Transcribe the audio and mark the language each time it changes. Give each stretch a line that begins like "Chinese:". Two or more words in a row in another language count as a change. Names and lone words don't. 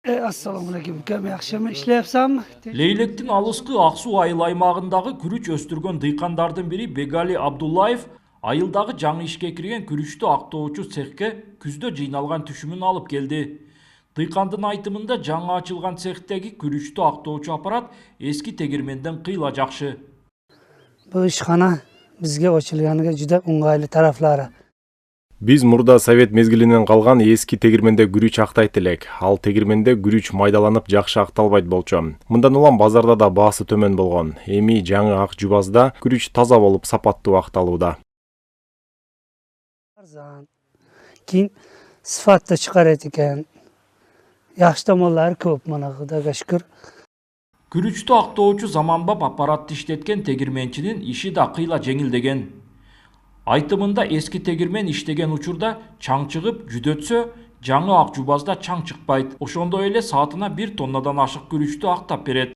Uzbek: Assalomu alaykum ukam, yaxshimi? Ishlayapsanmi?
Kyrgyz: Leylектин алыскы Аксу айыл аймагындагы күрүч өстүргөн дыйкандардын бири Бегали Абдуллаев айылдагы жаңы ишке кирген күрүчтү актоочу цехке күздө жыйналган түшүмүн алып келди. Дыйкандын айтымында жаңы ачылган цехтеги күрүчтү актоочу аппарат эски тегирменден кыйла жакшы.
Uzbek: Bu ishxona bizga ochilganiga juda o'ng'ayli taraflari.
Kyrgyz: Биз мурда совет мезгилинен калган эски тегирменде күрүч актайт элек. Ал тегирменде күрүч майдаланып жакшы акталбайт болчу. Мындан улам базарда да баасы төмөн болгон. Эми жаңы ак жубазда күрүч таза болуп сапаттуу акталууда.
Uzbek: Keyin sifatda chiqarar ekan. Yaxshi tomonlari ko'p, mana Xudoga shukr.
Kyrgyz: Күрүчтү актоочу заманбап аппаратты иштеткен тегирменчинин иши да кыйла жеңилдеген. Айтымында эски тегирмен иштеген учурда чаң чыгып, жүдөтсө, жаңы ак жубазда чаң чыкпайт. Ошондой эле саатына 1 тоннадан ашык күрүчтү актап берет.